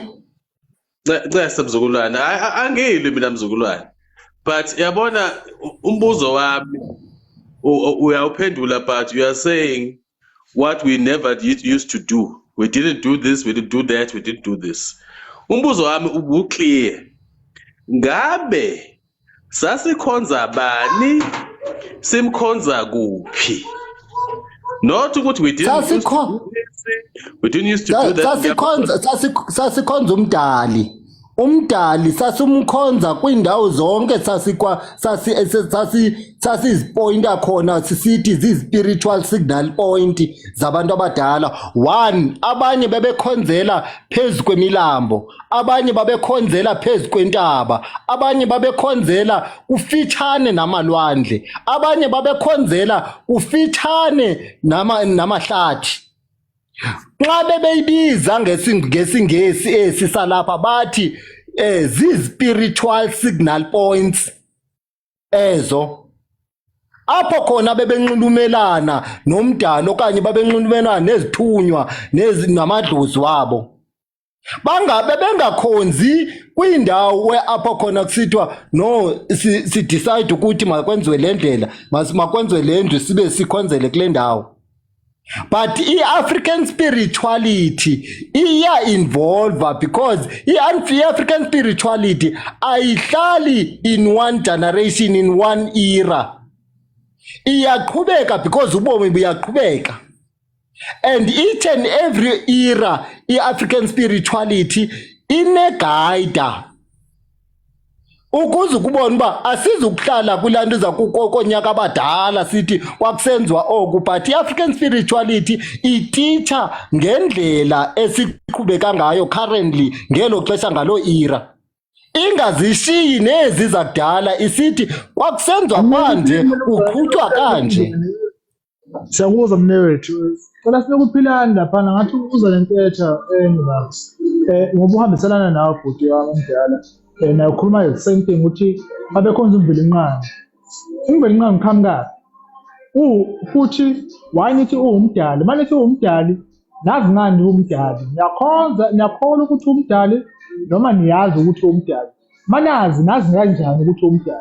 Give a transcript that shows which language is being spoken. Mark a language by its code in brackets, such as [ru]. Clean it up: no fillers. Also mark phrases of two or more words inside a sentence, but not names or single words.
[zu] Cesa mzukulwane, angilwi mina mzukulwane, but yabona umbuzo wami uyawuphendula, [en] but you are saying what we never used to do. We didn't do this, we didn't do that, we didn't do this. [zu] Umbuzo wami ubuclear. Ngabe sasikhonza bani, simkhonza kuphi? [en] Not ukuthi we didn't used to do this, we didn't used to do that. [xh] Sasikhonza umdali. Umdali sasimkhonza kwindawo zonke sasizipointa khona sisithi zi- [en] spiritual signal point [xh] zabantu abadala. One, abanye bebekhonzela phezu kwemilambo, abanye babekhonzela phezu kwentaba, abanye babekhonzela kufitshane namalwandle, abanye babekhonzela kufitshane namahlathi. Xa bebeyibiza ngesingesi esi salapha bathi zi- [en] spiritual signal points [xh] ezo, apho khona bebenxulumelana nomdala okanye babenxulumelana nezithunywa namadlozi wabo. Bengakhonzi kwindawo apho khona kusithiwa no si-decide ukuthi makwenziwe le ndlela, makwenziwe le ndlu sibe sikhonzele kule ndawo. [en] But i-African spirituality [xh] iya [en] involve because i-African spirituality [xh] ayihlali [en] in one generation, in one era. [xh] Iyaqhubeka because ubomi buyaqhubeka. [en] And each and every era i-African spirituality ine-guide. [xh] Ukuze ukubona uba asizukuhlala kulanto zakukonyaka abadala sithi kwakusenziwa oku, [en] but i-African spirituality [xh] iteacher ngendlela esiqhubeka ngayo currently ngelo xesha ngalo era. Ingazishiyi nezi zakudala isithi kwakusenziwa kanje uqhutywa kanje. Siyakuza mnewethu, cela sinokuphilana laphana ngathi uza nentetha baba. [zu] Ngoba uhambiselana nawe bhuti wami omdala. Nayo ukhuluma [en] the same thing [zu] ukuthi abekhonza uMvelinqangi. uMvelinqangi qhamuka futhi wanithi uwumdali, manithi uwumdali nazi ngani uwumdali. Niyakholwa ukuthi uwumdali noma niyazi ukuthi uwumdali. Nazi kanjani ukuthi uwumdali.